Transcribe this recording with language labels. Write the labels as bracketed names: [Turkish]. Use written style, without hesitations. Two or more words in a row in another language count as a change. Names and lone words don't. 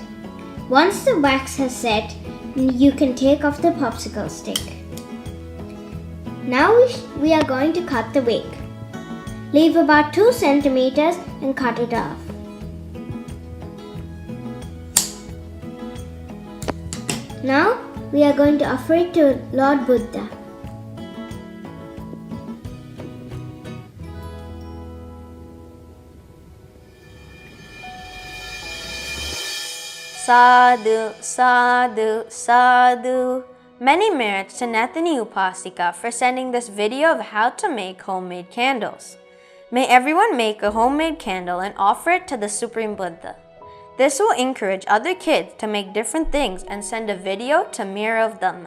[English] Once the wax has set, you can take off the popsicle stick. Now we are going to cut the wick. Leave about 2 centimeters and cut it off. Now we are going to offer it to Lord Buddha. [Pali] Sadhu, sadhu, sadhu. [English] Many merits to Nathani Upasika for sending this video of how to make homemade candles. May everyone make a homemade candle and offer it to the Supreme Buddha. This will encourage other kids to make different things and send a video to Mirror of Dhamma.